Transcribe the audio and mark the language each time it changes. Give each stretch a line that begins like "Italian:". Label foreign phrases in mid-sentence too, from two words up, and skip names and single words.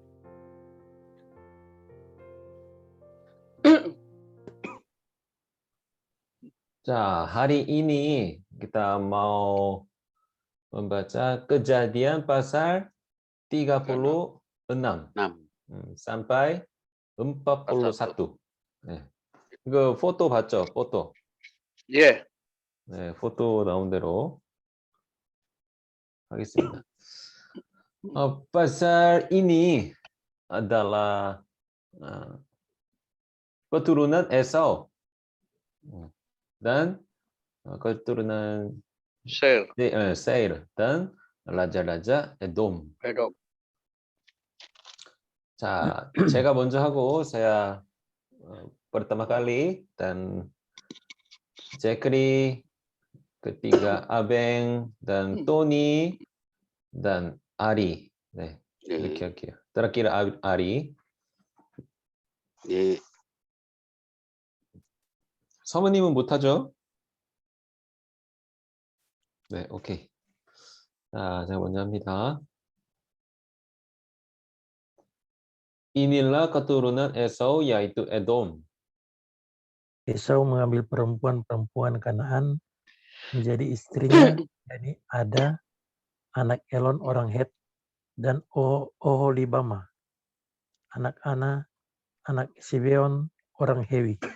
Indonesian: 자, hari ini kita mau membaca Kejadian pasal 36 sampai 41.
Korean: 네. 이거 포토 봤죠? 포토. 예. 네, 포토 나온 대로 하겠습니다.
Indonesian: pasal ini adalah keturunan Esau dan keturunan Seir dan raja-raja Edom.
Korean: 자, 제가 먼저 하고
Indonesian: saya pertama kali dan Zekri, ketiga Abeng dan Tony dan Ari.
Korean: 네, 이렇게 할게요.
Indonesian: terakhir Ari.
Korean: 예. 사모님은 못하죠? 네, 오케이. 자, 제가 먼저 합니다.
Indonesian: Inilah keturunan Esau yaitu Edom. Esau mengambil perempuan-perempuan Kanaan menjadi istrinya, yakni Ada, anak Elon orang Het, dan Oholibama, anak Ana, anak Sibeon orang Hewi.